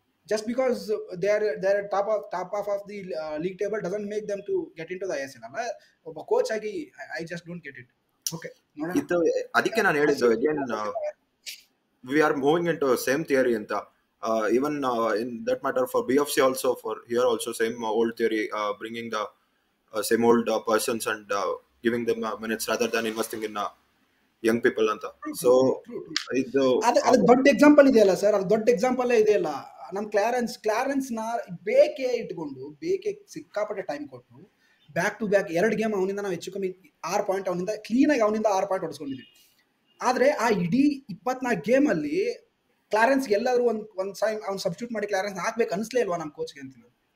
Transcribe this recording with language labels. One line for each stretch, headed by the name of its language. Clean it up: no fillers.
English: Just because they're top of the league table doesn't make them to get into the ISL.
Kannada: ಅಲ್ಲ, ಒಬ್ಬ coach ಆಗಿ
English: I just don't get it. Okay,
Kannada: ಇದು ಅದಕ್ಕೆ ನಾನು ಹೇಳಿದ್ದು,
English: Again we are moving into same theory ಅಂತ. even in that matter for BFC also, for here also same old theory, bringing the same old persons and giving them minutes rather than investing in young people ಅಂತ.
Kannada: So ಇದು ಅದಕ್ಕೆ ದೊಡ್ಡ example ಇದೆಯಲ್ಲ sir, ಅದು ದೊಡ್ಡ example ಇದೆಯಲ್ಲ. ನಮ್ಮ ಕ್ಲಾರೆನ್ಸ್ನ ಬೇಕೆ ಇಟ್ಕೊಂಡು, ಬೇಕೆ ಸಿಕ್ಕಾಪಟ್ಟೆ ಟೈಮ್ ಕೊಟ್ಟು ಬ್ಯಾಕ್ ಟು ಬ್ಯಾಕ್ 2 ಗೇಮ್ ಅವನಿಂದ ನಾವು ಹೆಚ್ಚು ಕಮ್ಮಿ 6 ಪಾಯಿಂಟ್ ಅವನಿಂದ ಕ್ಲೀನಾಗಿ 6 ಪಾಯಿಂಟ್ ಹೊಡಿಸ್ಕೊಂಡಿದ್ವಿ. ಆದರೆ ಆ ಇಡೀ 24 ಗೇಮಲ್ಲಿ ಕ್ಲಾರೆನ್ಸ್ಗೆ ಎಲ್ಲಾದರೂ ಒಂದು ಸೈಮ್ ಅವ್ನು ಸಬ್ಸ್ಟಿಟ್ಯೂಟ್ ಮಾಡಿ ಕ್ಲಾರೆನ್ಸ್ ಹಾಕ್ಬೇಕು ಅನಿಸ್ಲೇ ಇಲ್ವಾ ನಮ್ಮ ಕೋಚ್ಗೆ ಅಂತೀನಿ.